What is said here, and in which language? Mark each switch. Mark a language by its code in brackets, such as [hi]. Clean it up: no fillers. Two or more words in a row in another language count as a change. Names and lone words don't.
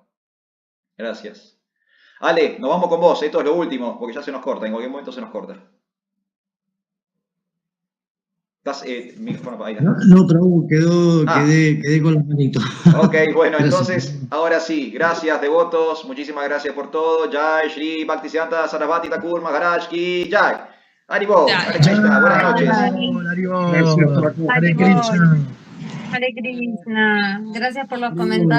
[es] Gracias. Ale, nos vamos con vos. Esto es lo último, porque ya se nos corta. En cualquier momento se nos corta. Micrófono ahí. No, Prabhu, quedé con la manito. Ok, bueno, entonces, ahora sí. Gracias, devotos. Muchísimas gracias por todo. [hi] Jai Shri Bhaktisiddhanta Sarasvati Thakur Maharaj Ki Jai. [sa] Haribol. Hare Krishna. [es] Buenas noches. [sa] Hare Krishna. Hare Krishna. [es] Gracias por los comentarios.